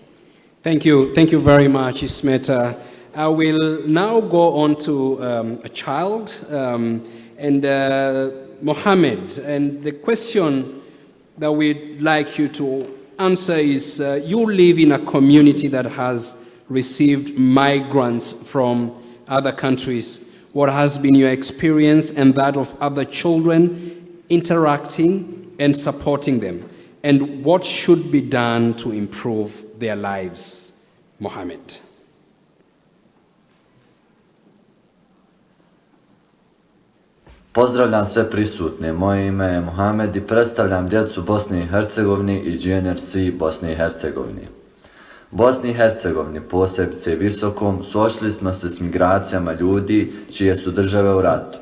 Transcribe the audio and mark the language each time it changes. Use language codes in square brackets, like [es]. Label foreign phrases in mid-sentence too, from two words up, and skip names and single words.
[en] Thank you very much, Ismeta. I will now go on to a child and Mohammed, and the question that we'd like you to answer is, you live in a community that has received migrants from other countries. What has been your experience and that of other children interacting and supporting them? And what should be done to improve their lives? Mohammed. [bs] Pozdravljam sve prisutne. Moje ime je Mohamed i predstavljam djecu Bosne i Hercegovine i GNRC Bosne i Hercegovine. Bosni i Hercegovini, posebice Visokom, suočili smo se s migracijama ljudi čije su države u ratu.